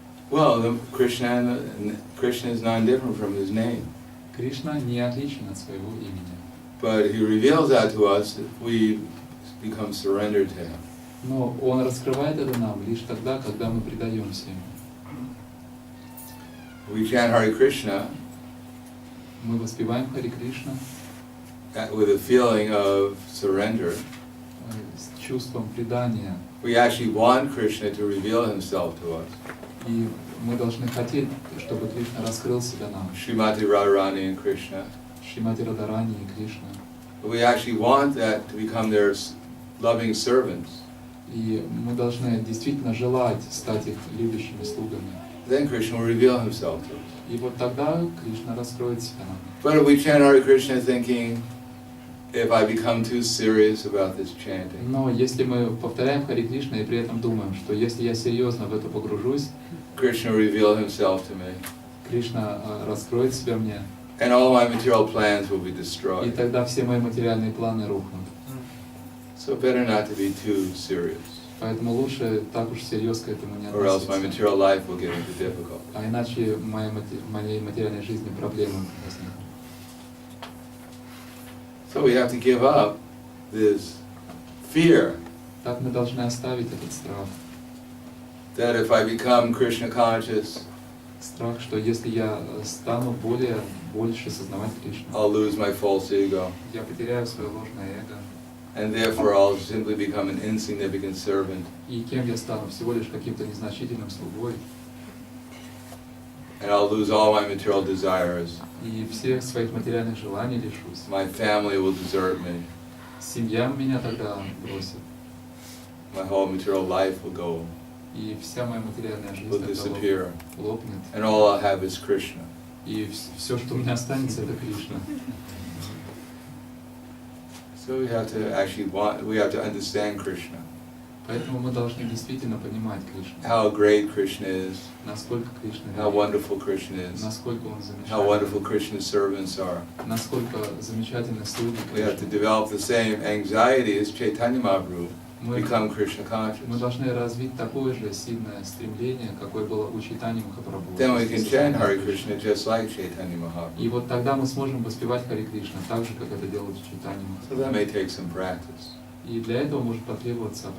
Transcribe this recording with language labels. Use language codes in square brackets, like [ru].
[en] Well, Krishna is not different from his name, [ru] Кришна не отличен от своего имени. [en] but he reveals that to us if we become surrendered to him. [ru] Но Он раскрывает это нам лишь тогда, когда мы предаемся Ему. [en] We chant Hare Krishna [ru] Мы воспеваем Хари Кришна [en] with a feeling of surrender. [ru] с чувством предания. [en] We actually want Krishna to reveal himself to us. [ru] И мы должны хотеть, чтобы Кришна раскрыл себя нам. [en] Srimati Radharani and Krishna. [ru] Шримати Радарани и Кришна. [en] But we actually want that to become their loving servants. [ru] И мы должны действительно желать стать их любящими слугами. [en] Then Krishna will reveal himself to us. [ru] И вот тогда Кришна раскроет себя нам. [en] But if we chant Hare Krishna thinking, if I become too serious about this chanting, [ru] Но если мы повторяем Харе Кришна и при этом думаем, что если я серьезно в это погружусь, [en] Krishna will reveal himself to me. [ru] Кришна раскроет себя мне, [en] And all my material plans will be [ru] и [en] destroyed. [ru] тогда все мои материальные планы рухнут. [en] So better not to be too serious, [ru] Поэтому лучше так уж всерьез к этому не [en] or else my [ru] относиться. [en] material life will get into difficulty. [ru] А иначе в моей материальной жизни проблемы возникнут. [en] So we have to give up this fear [ru] Так мы должны оставить этот страх. [en] that if I become Krishna conscious, [ru] Страх, что если я стану больше сознавать Кришну, [en] I'll lose my false ego, [ru] я потеряю свое ложное эго. [en] and therefore I'll simply become an insignificant servant, [ru] И кем я стану? Всего лишь каким-то незначительным слугой. [en] and I'll lose all my material desires. [ru] И всех своих материальных желаний лишусь. [en] My family will desert me. [ru] Семья меня тогда бросит. [en] My whole material life will go, [ru] И вся моя материальная жизнь [en] will [ru] тогда [en] disappear, [ru] лопнет. [en] and all I'll have is Krishna. [ru] И все, что у меня останется, это Кришна. [en] So we have to understand Krishna, [ru] Поэтому мы должны действительно понимать Кришну. [en] how great Krishna is, [ru] Насколько Кришна [en] how [ru] велик, [en] wonderful Krishna is, [ru] насколько Он [en] how wonderful [ru] замечательный, [en] Krishna's servants are. [ru] насколько замечательны слуги [en] We have to [ru] Кришны. [en] develop the same anxiety as Chaitanya Mahaprabhu, [ru] Мы [en] become Krishna conscious. [ru] должны развить такое же сильное стремление, какое было у Чайтани Махапрабху. [en] Then we can chant Hare Krishna just like Chaitanya [ru] И [en] Mahaprabhu. [ru] вот тогда мы сможем воспевать Харе Кришна, так же, как это делают Чайтани [en] So that [ru] Махапрабху. [en] may take some practice [ru] И для этого может потребоваться